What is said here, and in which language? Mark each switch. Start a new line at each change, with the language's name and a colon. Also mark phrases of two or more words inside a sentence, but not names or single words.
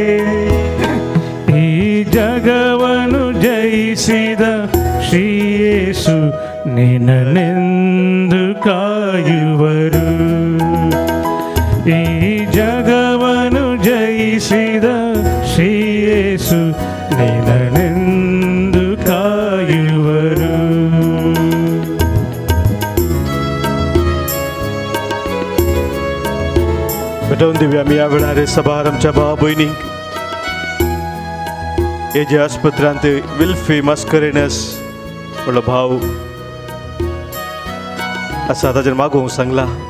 Kannada: ಈ ಜಗವನ್ನು ಜಯಿಸಿದ ಶ್ರೀ ಯೇಸು ನಿನ್ನನ್ನೆಂದು ಕಾಯುವರು. ಈ ಜಗವನ್ನು ಜಯಿಸಿದ ಶ್ರೀ ಯೇಸು ನಿನ್ನನ್ನೆಂದು ಕಾಯುವರು.
Konkani: भेटवून दिवया आमी ह्या वेळार सभार आमच्या भावा भयणींक एजे आस्पत्रांत विल्फी मास्करेनस म्हणलो भाव आसा ताचेर मागोवंक सांगला.